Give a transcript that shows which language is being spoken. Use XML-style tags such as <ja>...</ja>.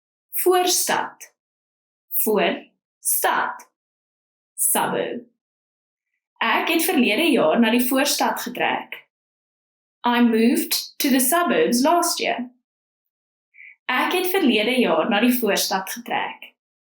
<af>Voorstad, voorstad, suburb. Ek het verlede jaar na die voorstad getrek.</af> <en>I moved to the suburbs last year.</en> <af>Ek het verlede jaar na die voorstad getrek.</af>